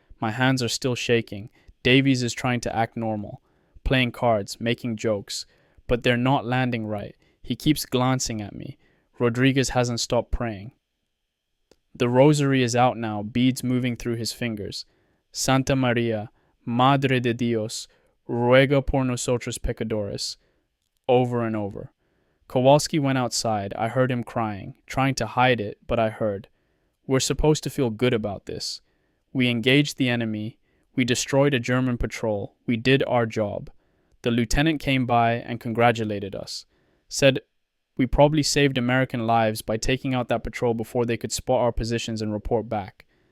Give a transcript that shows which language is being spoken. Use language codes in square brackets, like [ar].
[en] My hands are still shaking. Davies is trying to act normal, playing cards, making jokes, but they're not landing right. He keeps glancing at me. Rodriguez hasn't stopped praying. The rosary is out now, beads moving through his fingers. [es] Santa Maria, Madre de Dios, ruega por nosotros pecadores. [en] Over and over. Kowalski went outside. I heard him crying, trying to hide it, but I heard. We're supposed to feel good about this. We engaged the enemy. We destroyed a German patrol. We did our job. The lieutenant came by and congratulated us. Said we probably saved American lives by taking out that patrol before they could spot our positions and report back.